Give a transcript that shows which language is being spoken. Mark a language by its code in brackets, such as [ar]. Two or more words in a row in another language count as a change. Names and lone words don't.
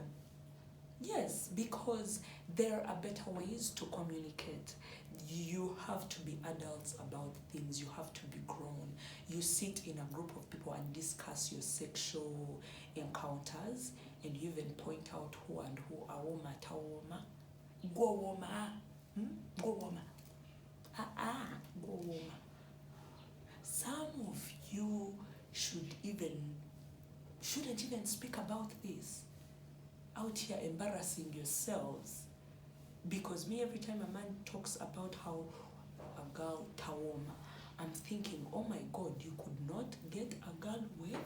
[en] Yes, because there are better ways to communicate. You have to be adults about things. You have to be grown. You sit in a group of people and discuss your sexual encounters, and you even point out who and who. [lg] Awoma, tawoma, gowoma, gowoma, gowoma. [en] Some of you shouldn't even speak about this out here, embarrassing yourselves. Because me, every time a man talks about how a girl tawoma, I'm thinking, oh my God, you could not get a girl wet?